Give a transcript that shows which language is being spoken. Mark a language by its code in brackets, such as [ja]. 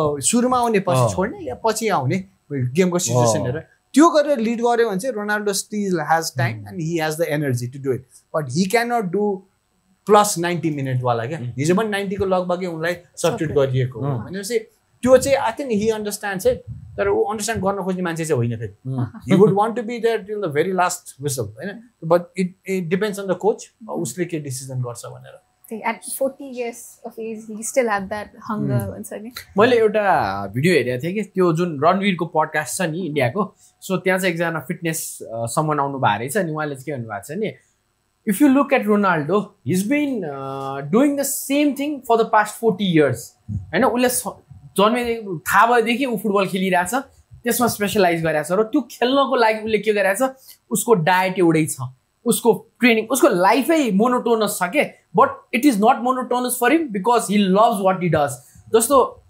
[ne] सुरुमा आउने पछि छोड्ने या पछि आउने गेमको सिचुएसन हेरेर त्यो गरेर लिड गर्यो भने चाहिँ Ronaldo [en] still has time and he has the energy to do it but he can not do [ne] plus 90 मिनटवाला क्या हिजो पनि 90 को लगभगै उनलाई सब्स्टिट्युट गरिएको हो भनेपछि त्यो चाहिँ [en] I think he understands it [ne] तर ऊ अन्डरस्ट्यान्ड गर्न खोज्ने मान्छे चाहिँ होइन फेरि [en] he would want to be there till the very last whistle [ne] होइन [en] but it depends on the coach [ne] उसले के डिसिजन गर्छ भनेर [en] at 40 years of age he still had that hunger [ne] भन्छ नि मैले एउटा भिडियो हेरेको थिएँ कि त्यो जुन रणवीरको पडकास्ट छ नि इन्डियाको सो त्यहाँ चाहिँ एकजना फिटनेस समन आउनु भएको रहेछ नि उहाँले चाहिँ के भन्नुभएको छ नि [en] if you look at Ronaldo he's been doing the same thing for the past 40 years [ne] होइन उसले जन्मेदेखि थाहा भएदेखि ऊ फुटबल खेलिरहेछ त्यसमा स्पेसलाइज गरिरहेछ र त्यो खेल्नको लागि उसले के गरिरहेछ उसको डायट एउटै छ उसको ट्रेनिङ उसको लाइफै मोनोटोनस छ के [en] but it is not monotonous for him because he loves what he does [ne] जस्तो